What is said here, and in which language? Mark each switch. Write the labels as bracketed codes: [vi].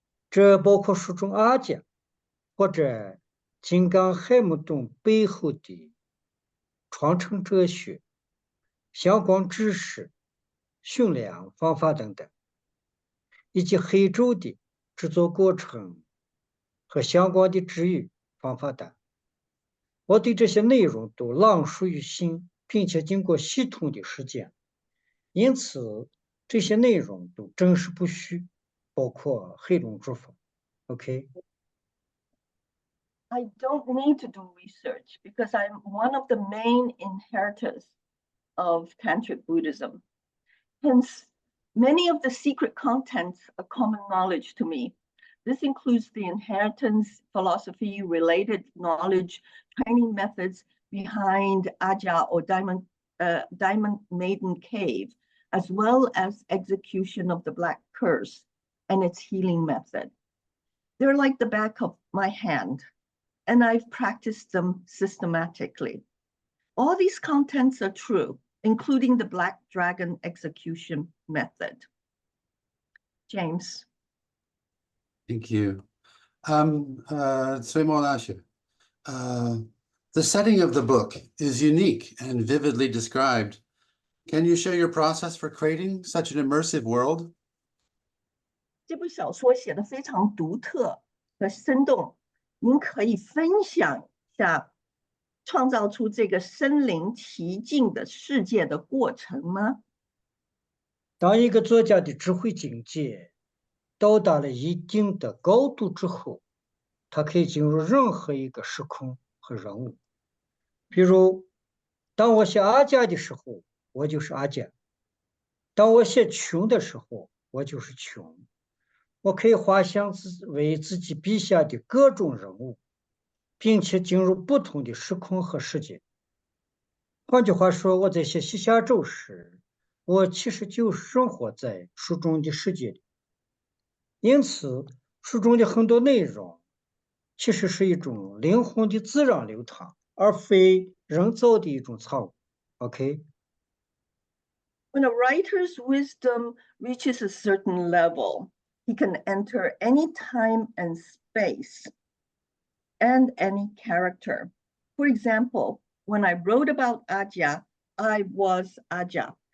[zh] 这包括书中阿讲或者金刚亥木洞背后的传承哲学、相关知识、训练方法等等，以及黑咒的制作过程和相关的治愈方法等。我对这些内容都朗熟于心，并且经过系统的实践，因此这些内容都真实不虚，包括黑龙诸法。 [en] OK。 I don't need to do research because I'm one of the main inheritors of Tantric Buddhism. Hence, many of the secret contents are common knowledge to me. This includes the inheritance, philosophy, related knowledge, training methods behind Aja or diamond Diamond Maiden Cave, as well as Execution of the Black Curse and its healing method. They're like the back of my hand, and I've practiced them systematically. All these contents are true, including the Black Dragon execution method. James. Thank you. Xue Mo Laxue, the setting of the book is unique and vividly described. Can you share your process for creating such an immersive world? [zh] 这部小说写得非常独特和生动，您可以分享一下创造出这个身临其境的世界的过程吗？当一个作家的智慧境界到达了一定的高度之后，他可以进入任何一个时空和人物。比如，当我写阿甲的时候，我就是阿甲；当我写琼的时候，我就是琼。我可以画像为自己笔下的各种人物，并且进入不同的时空和世界。换句话说，我在写西夏咒时，我其实就生活在书中的世界里。因此，书中的很多内容其实是一种灵魂的自然流淌，而非人造的一种产物。 [en] OK。 When a writer's wisdom reaches a certain level, he can enter any time and space and any character. For example, when I wrote about Ajia, I was Ajia.